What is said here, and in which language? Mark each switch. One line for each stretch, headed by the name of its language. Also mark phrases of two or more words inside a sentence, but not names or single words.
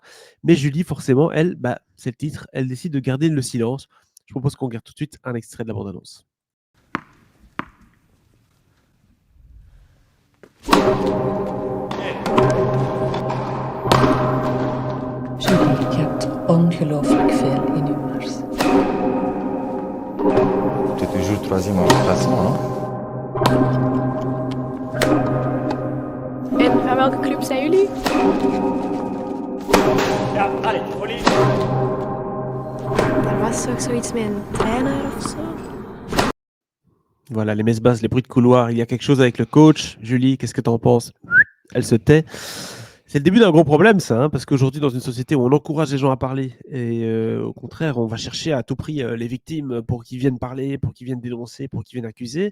French: Mais Julie, forcément, elle, c'est le titre, elle décide de garder le silence. Je propose qu'on regarde tout de suite un extrait de la bande-annonce. Julie,
Dutch: je hebt ongelooflijk veel in uw mars.
French: Tu es toujours troisième en classement, hein?
Dutch: En van welke club zijn jullie? Ja, allez, Ollie. Er was toch zoiets met een trainer of zo?
French: Voilà, les messes basses, les bruits de couloir. Il y a quelque chose avec le coach. Julie, qu'est-ce que tu en penses? Elle se tait. C'est le début d'un gros problème, ça, hein, parce qu'aujourd'hui, dans une société où on encourage les gens à parler, et au contraire, on va chercher à tout prix les victimes pour qu'ils viennent parler, pour qu'ils viennent dénoncer, pour qu'ils viennent accuser.